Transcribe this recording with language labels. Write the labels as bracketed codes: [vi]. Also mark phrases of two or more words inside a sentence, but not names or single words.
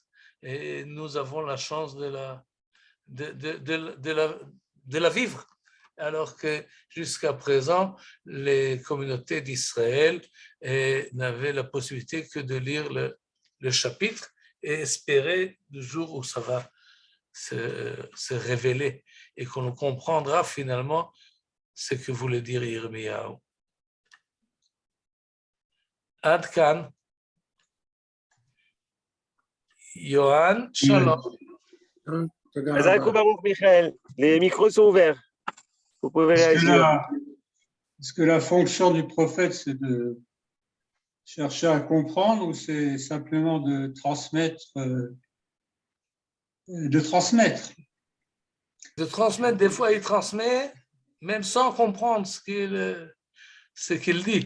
[fr] Et nous avons la chance de la vivre, alors que jusqu'à présent, les communautés d'Israël n'avaient la possibilité que de lire le chapitre et espérer le jour où ça va se révéler et qu'on comprendra finalement ce que voulait dire Yirmiyahu. [he] עד כאן. [fr] Johan, shalom. Azakou Baruch Michael, les micros sont ouverts. Vous pouvez réagir. Est-ce que la fonction du prophète, c'est de chercher à comprendre ou c'est simplement de transmettre De transmettre, des fois il transmet, même sans comprendre ce qu'il dit.